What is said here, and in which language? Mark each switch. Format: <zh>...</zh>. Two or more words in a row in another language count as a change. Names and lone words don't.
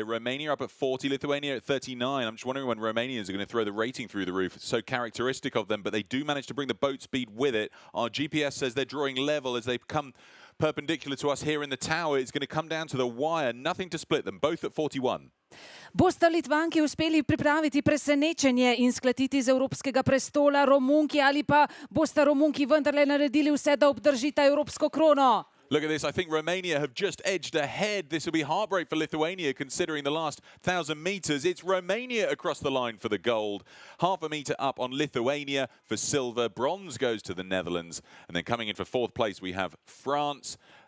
<en>Romania up at 40, Lithuania at 39. I'm just wondering when Romanians are going to throw the rating through the roof. It's so characteristic of them, but they do manage to bring the boat speed with it. Our GPS says they're drawing level as they come perpendicular to us here in the tower. It's going to come down to the wire. Nothing to split them, both at 41.</en> <sl>Bosta Litvanki uspeli pripraviti presenečenje in sklatiti z evropskega prestola Romunki, ali pa bosta Romunki vendarle naredili vse, da obdržita evropsko krono?</sl> <en>Look at this. I think Romania have just edged ahead. This will be heartbreak for Lithuania considering the last 1,000 metres. It's Romania across the line for the gold. Half a metre up on Lithuania for silver. Bronze goes to the Netherlands. And then coming in for fourth place, we have France.</en>